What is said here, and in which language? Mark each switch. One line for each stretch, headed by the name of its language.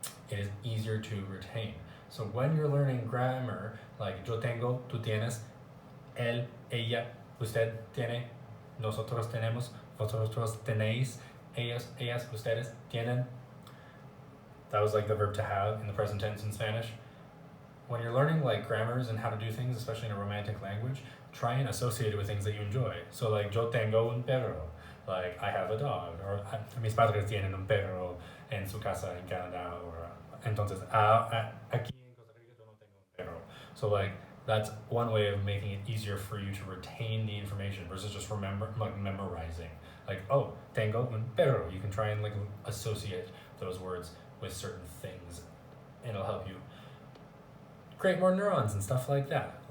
English: It is easier to retain. So when you're learning grammar, like
Spanish: yo tengo, tú tienes, él, ella, usted tiene, nosotros tenemos, vosotros tenéis, ellos, ellas, ustedes tienen.
English: That was like the verb to have in the present tense in Spanish. When you're learning like grammars and how to do things, especially in a romantic language, try and associate it with things that you enjoy. So like
Spanish: yo tengo un perro,
English: like I have a dog, or
Spanish: mis padres tienen un perro en su casa en Canadá, or entonces aquí en Costa Rica yo no tengo un perro.
English: So like that's one way of making it easier for you to retain the information versus just memorizing. Like, oh,
Spanish: tengo un perro.
English: You can try and like associate those words with certain things, and it'll help you create more neurons and stuff like that.